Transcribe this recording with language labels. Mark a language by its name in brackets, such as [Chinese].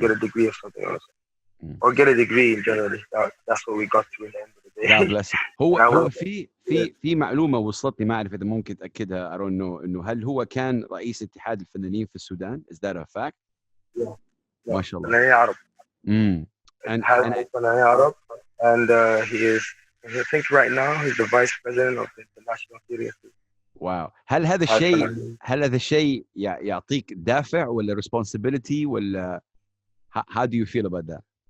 [English] Get a degree of something else or get a degree in generally that's what we got to in the end of the day. God bless you. [Arabic] هو في معلومة وصلتني ما أعرف إذا ممكن تأكدها [English] I don't know [Arabic] إنه هل هو كان رئيس اتحاد الفنانين في السودان [English] is that a fact؟ [Arabic] ما شاء الله. فنانين عرب. فنانين عرب [English] and he is I think right now he's the vice president of the National Theatre Institute. [Arabic] واو هل هذا الشيء يعطيك دافع ولا responsibility ولا [English] how do you feel about that?